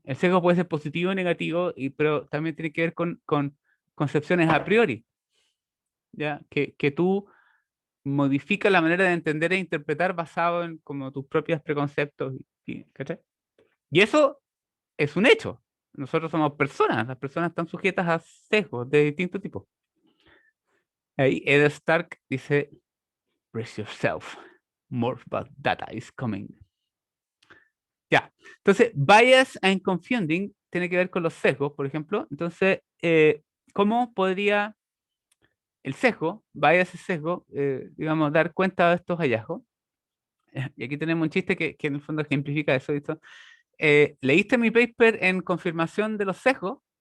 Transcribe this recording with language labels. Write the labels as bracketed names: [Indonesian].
[Spanish] El sesgo puede ser positivo o negativo, pero también tiene que ver con concepciones a priori, ¿ya? Que tú modificas la manera de entender e interpretar basado en como tus propios preconceptos. ¿Cachai? Y eso es un hecho. Nosotros somos personas, las personas están sujetas a sesgos de distinto tipo. Ahí Ed Stark dice, [English] brace yourself, more bad data is coming. [Spanish] Ya, entonces, bias and confounding tiene que ver con los sesgos, por ejemplo. Entonces, ¿cómo podría el sesgo, bias y sesgo, digamos, dar cuenta de estos hallazgos? Y aquí tenemos un chiste que en el fondo ejemplifica eso. ¿Visto? ¿Leíste mi paper en confirmación de los sesgos?